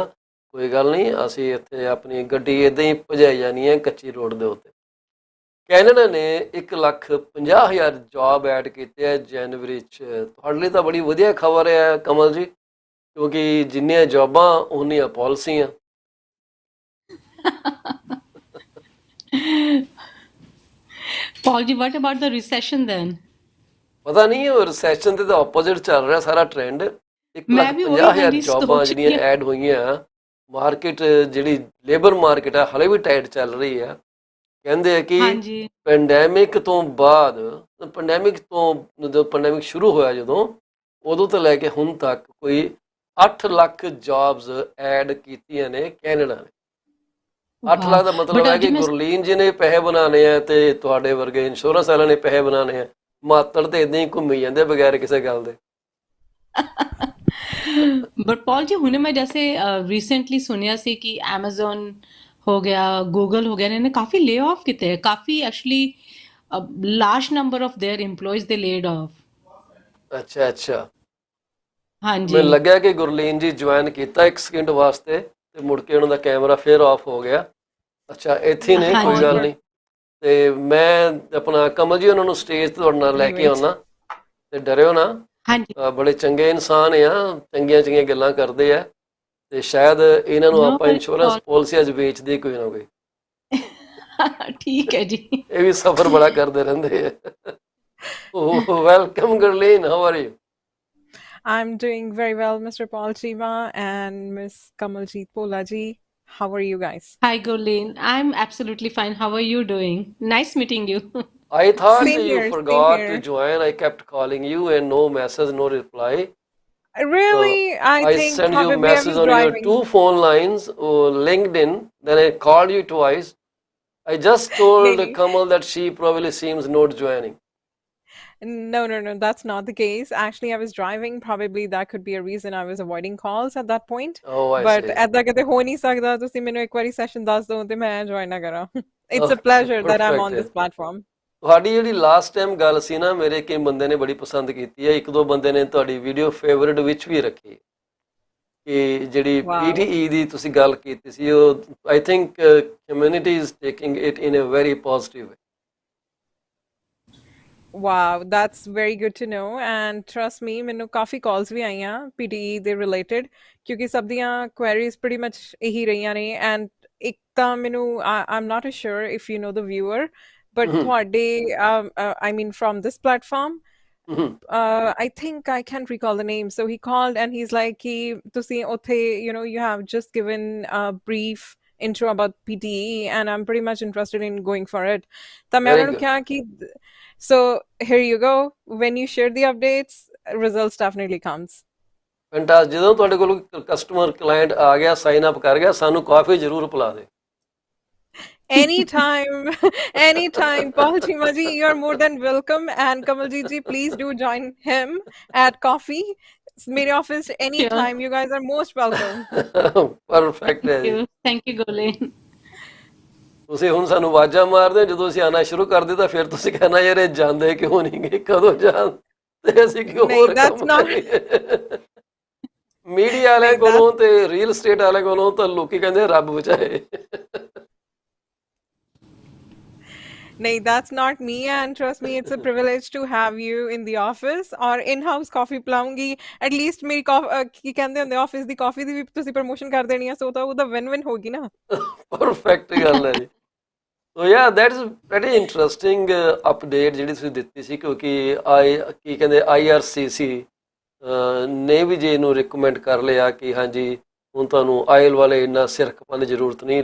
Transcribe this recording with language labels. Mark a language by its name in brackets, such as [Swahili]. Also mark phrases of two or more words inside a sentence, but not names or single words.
[Punjabi] ਕੋਈ ਗੱਲ ਨਹੀਂ, ਅਸੀਂ ਇੱਥੇ ਆਪਣੀ ਗੱਡੀ ਇੱਦਾਂ ਹੀ ਭਜਾਈ ਜਾਣੀ ਹੈ ਕੱਚੀ ਰੋਡ ਦੇ ਉੱਤੇ। ਕੈਨੇਡਾ ਨੇ 1,50,000 ਜੌਬ ਐਡ ਕੀਤੇ ਹੈ ਜਨਵਰੀ 'ਚ। ਤੁਹਾਡੇ ਲਈ ਤਾਂ ਬੜੀ ਵਧੀਆ ਖਬਰ ਹੈ ਕਮਲ ਜੀ, ਕਿਉਂਕਿ ਜਿੰਨੀਆਂ ਜੌਬਾਂ ਉਨੀਆਂ ਪਾਲਿਸੀਆਂ। [English] Paul ji, what about the recession then? [Punjabi] ਪਤਾ ਨਹੀਂ, ਉਹ ਰਿਸੈਸ਼ਨ ਤੇ ਤਾਂ ਆਪੋਜ਼ਿਟ ਚੱਲ ਰਿਹਾ ਸਾਰਾ ਟ੍ਰੈਂਡ। 1,50,000 ਜੌਬਾਂ ਜਿਹੜੀਆਂ ਐਡ ਹੋਈਆਂ। ਮਾਰਕੀਟ ਜਿਹੜੀ ਲੇਬਰ ਮਾਰਕੀਟ ਹੈ ਹਾਲੇ ਵੀ ਟਾਈਟ ਚੱਲ ਰਹੀ ਹੈ। ਕਹਿੰਦੇ ਆ ਕਿ ਪੈਂਡੈਮਿਕ ਤੋਂ ਬਾਅਦ, ਜਦੋਂ ਪੈਂਡੈਮਿਕ ਸ਼ੁਰੂ ਹੋਇਆ ਉਦੋਂ ਤੋਂ ਲੈ ਕੇ ਹੁਣ ਤੱਕ ਕੋਈ 8 ਲੱਖ ਜੌਬਸ ਐਡ ਕੀਤੀਆਂ ਨੇ ਕੈਨੇਡਾ ਨੇ। 8 ਲੱਖ ਦਾ ਮਤਲਬ ਹੈ ਕਿ ਗੁਰਲੀਨ ਜੀ ਨੇ ਪੈਸੇ ਬਣਾਉਣੇ ਆ ਤੇ ਤੁਹਾਡੇ ਵਰਗੇ ਇੰਸ਼ੋਰੈਂਸ ਵਾਲਿਆਂ ਨੇ ਪੈਸੇ ਬਣਾਉਣੇ ਆ। ਮਾਤੜ ਤੇ ਇਦਾਂ ਹੀ ਘੁੰਮੀ ਜਾਂਦੇ ਬਗੈਰ ਕਿਸੇ ਗੱਲ ਦੇ। [Hindi] बट पॉल जी, हुने मैं जैसे रिसेंटली सुनिया सी कि Amazon हो गया, गूगल हो गया, इन्होंने काफी ले ऑफ किए हैं। [English] काफी actually large number of their employees they laid off. [Punjabi] ਅੱਛਾ [Hindi] हाँ जी, [Punjabi] ਮੈਨੂੰ ਲੱਗਿਆ ਕਿ ਗੁਰਲੀਨ ਜੀ ਜੁਆਇਨ ਕੀਤਾ 1 ਸਕਿੰਟ ਵਾਸਤੇ ਤੇ ਮੁੜ ਕੇ ਉਹਨਾਂ ਦਾ ਕੈਮਰਾ ਫਿਰ ਆਫ ਹੋ ਗਿਆ। ਅੱਛਾ, ਇੱਥੇ ਨੇ, [Hindi] हाँ [Punjabi] ਕੋਈ [Hindi] जी, [Punjabi] ਗੱਲ ਨਹੀਂ। ਤੇ ਮੈਂ ਆਪਣਾ ਕਮਲ ਜੀ ਉਹਨਾਂ ਨੂੰ ਸਟੇਜ ਤੇ ਤੁਹਾਡੇ ਨਾਲ ਲੈ ਕੇ ਆਉਣਾ ਤੇ ਡਰਿਓ ਨਾ। [Hindi] हाँ जी। [Punjabi] ਬੜੇ ਚੰਗੇ ਇਨਸਾਨ ਆ, ਚੰਗੀਆਂ ਗੱਲਾਂ ਕਰਦੇ ਆ ਤੇ ਸ਼ਾਇਦ ਇਹਨਾਂ ਨੂੰ [English] नो [Punjabi] ਆਪਾਂ [English] वरीज ਇੰਸ਼ੋਰੈਂਸ पॉल। [Punjabi] ਪਾਲਿਸੀ ਅੱਜ ਵੇਚਦੇ ਕੋਈ ਨਾ ਕੋਈ। ਠੀਕ ਹੈ ਜੀ। ਇਹ ਵੀ ਸਫ਼ਰ ਬੜਾ ਕਰਦੇ ਰਹਿੰਦੇ ਆ। ਵੈਲਕਮ ਗੁਰਲੀਨ, [English] how are you? I'm doing very well, Mr. Paul Chima and Miss Kamaljeet Bhola ji. How are you guys? Hi, Gurleen. I'm absolutely fine. How are you doing? Nice meeting you. I thought Same you here, same forgot to here. join. I kept calling you and no message, no reply. So Really, I I think sent you probably I message was on your driving. two phone lines, LinkedIn. Then I called you twice. I just Nee, told nee. Kamal that she probably seems not joining. No, that's not the case. Actually, I was driving. Probably that could be a reason I was avoiding calls at that point. Oh, I But see. [Punjabi] ਏਦਾਂ ਕਿਤੇ ਹੋ ਨਹੀਂ ਸਕਦਾ ਤੁਸੀਂ ਮੈਨੂੰ ਇੱਕ ਵਾਰੀ ਸੈਸ਼ਨ ਦੱਸ ਦਿਓ ਤੇ ਮੈਂ ਜੁਆਇਨ ਨਾ ਕਰਾਂ। [English] It's a Okay, pleasure that I'm perfect on [Punjabi] ਹੈ। [English] this platform. [Punjabi] ਤੁਹਾਡੀ ਜਿਹੜੀ ਲਾਸਟ ਟਾਈਮ ਗੱਲ ਸੀ ਨਾ, ਮੇਰੇ ਕਈ ਬੰਦੇ ਨੇ ਬੜੀ ਪਸੰਦ ਕੀਤੀ ਹੈ। ਇੱਕ ਦੋ ਬੰਦੇ ਨੇ ਤੁਹਾਡੀ ਵੀਡੀਓ ਫੇਵਰਿਟ ਵਿੱਚ ਵੀ ਰੱਖੀ ਕਿ ਜਿਹੜੀ [English] Wow. [Punjabi] ਪੀਟੀਈ ਦੀ ਤੁਸੀਂ ਗੱਲ ਕੀਤੀ ਸੀ, ਉਹ [English] I think community is taking it in a very positive way. Wow, that's very good to know. And trust me, [Punjabi] ਮੈਨੂੰ ਕਾਫੀ calls ਵੀ ਆਈਆਂ PTE ਦੇ related ਕਿਉਂਕਿ ਸਭ ਦੀਆਂ queries [English] pretty much [Punjabi] ਇਹੀ ਰਹੀਆਂ ਨੇ [English] and [Punjabi] ਇੱਕ ਤਾਂ ਮੈਨੂੰ [English] I'm not sure if you know the viewer but ਤੁਹਾਡੇ I mean from this platform I think I can't recall the name. So he called and he's like, [Punjabi] ਤੁਸੀਂ ਉੱਥੇ, [English] you have just given a brief intro about PTE and I'm pretty much interested in going for it. [Punjabi] ਤਾਂ ਮੈਂ [English] ਵੈਰੀ [Punjabi] ਉਹਨਾਂ ਨੂੰ [English] ਗੁੱਡ। [Punjabi] ਕਿਹਾ ਕਿ [English] so here you go. When you share the updates, results definitely comes. ਫੈਂਟਾਸਟਿਕ। [Punjabi] ਜਦੋਂ ਤੁਹਾਡੇ ਕੋਲ ਕਸਟਮਰ ਕਲਾਇੰਟ ਆ ਗਿਆ, ਸਾਈਨ ਅਪ ਕਰ ਗਿਆ, ਸਾਨੂੰ ਕਾਫੀ ਜ਼ਰੂਰ ਪਿਲਾ ਦੇ। [English] Anytime, anytime. Paul Chimaji, you're more than welcome. And Kamaljeet ji, please do join him at coffee. [Punjabi] Mere office [English] Sure. anytime. You guys are most welcome. [Punjabi] ਪਰਫੈਕਟ ਹੈ ਜੀ। [English] Thank you, Gurleen. [Punjabi] ਤੁਸੀਂ ਹੁਣ ਸਾਨੂੰ ਆਵਾਜ਼ਾਂ ਮਾਰਦੇ, ਜਦੋਂ ਅਸੀਂ ਆਉਣਾ ਸ਼ੁਰੂ ਕਰਦੇ ਤਾਂ ਫਿਰ ਤੁਸੀਂ ਕਹਿਣਾ ਯਾਰ ਇਹ ਜਾਂਦੇ ਕਿਉਂ ਨਹੀਂ ਗਏ, ਕਦੋਂ ਜਾਣ ਤੇ ਅਸੀਂ ਕਿਉਂ ਨਹੀਂ, ਹੋਰ [English] that's [Punjabi] ਕੰਮ [English] not- [Punjabi] ਕਰੀਏ। ਮੀਡੀਆ ਵਾਲਿਆਂ ਨਹੀਂ, ਕੋਲੋਂ ਤੇ ਰੀਅਲ ਸਟੇਟ ਵਾਲਿਆਂ ਕੋਲੋਂ ਤਾਂ ਲੋਕੀ ਕਹਿੰਦੇ ਰੱਬ ਬਚਾਏ। [English] No, that's not me. And trust me, it's a privilege to have you in the office or in-house coffee ਪਿਲਾਉਂਗੀ। At least [Punjabi] ਮੇਰੀ ਕੀ ਕਹਿੰਦੇ ਹੁੰਦੇ ਆਫਿਸ ਦੀ ਕਾਫੀ ਦੀ ਵੀ ਤੁਸੀਂ ਪ੍ਰਮੋਸ਼ਨ ਕਰ ਦੇਣੀ ਆ, ਸੋ ਤਾਂ ਉਹਦਾ ਵਿਨ-ਵਿਨ ਹੋਗੀ ਨਾ। ਪਰਫੈਕਟ ਗੱਲ ਹੈ ਜੀ। [English] so ya that's very interesting update [Punjabi] ਜਿਹੜੀ ਤੁਸੀਂ ਦਿੱਤੀ ਸੀ, ਕਿਉਂਕਿ ਕੀ ਕਹਿੰਦੇ IRCC ਨੇ ਵੀ ਜੇ ਇਹਨੂੰ ਰਿਕਮੈਂਡ ਕਰ ਲਿਆ ਕਿ ਹਾਂਜੀ ਹੁਣ ਤੁਹਾਨੂੰ ਆਇਲ ਵਾਲੇ ਇੰਨਾ ਸਿਰ ਖਪਾਉਣ ਦੀ ਜ਼ਰੂਰਤ ਨਹੀਂ।